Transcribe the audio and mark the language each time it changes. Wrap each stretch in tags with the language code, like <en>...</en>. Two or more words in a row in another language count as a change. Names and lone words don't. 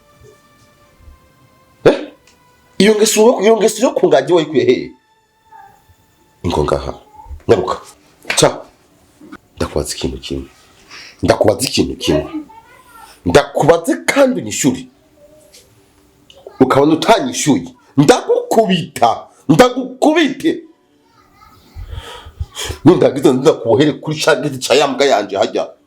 <rn>Iyo ngeso yo kungaje wayikuye hehe? Ingo ngaha. Nyaruka. Cha. ndakubaza ikintu kimwe. Ndakubaze kandi unyishure. Ukabona utanyishuye. Ndagukubite. Nindagize ndakubohere kuri shagiti cyayambwa yanje hajya.</rn>